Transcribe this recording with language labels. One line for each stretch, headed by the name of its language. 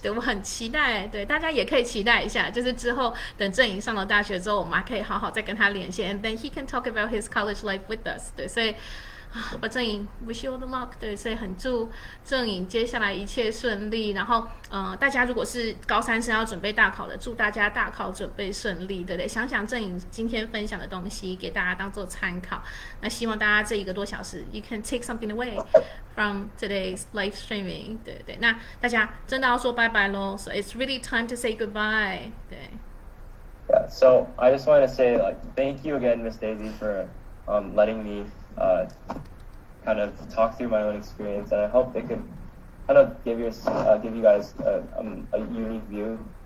Chinese: 对，我很期待，对大家也可以期待一下，就是之后等郑颖上了大学之后，我们还可以好好再跟他连线，
English: and then he can talk about his college life with us。
Chinese: 对，所以我
English: 郑颖 wish you all the luck。
Chinese: 对，所以很祝郑颖接下来一切顺利。然后，大家如果是高三生要准备大考的，祝大家大考准备顺利，对不对？想想郑颖今天分享的东西，给大家当做参考。那希望大家这1个多小时 ，
English: you can take something away from today's live streaming。
Chinese: 对对，那大家真的要说拜拜喽。
English: So it's really time to say goodbye。
Chinese: 对。
English: Yeah, so I just want to say, like, thank you again, Miss Daisy, for letting me kind of talk through my own experience, and I hope it could kind of give you guys a unique view.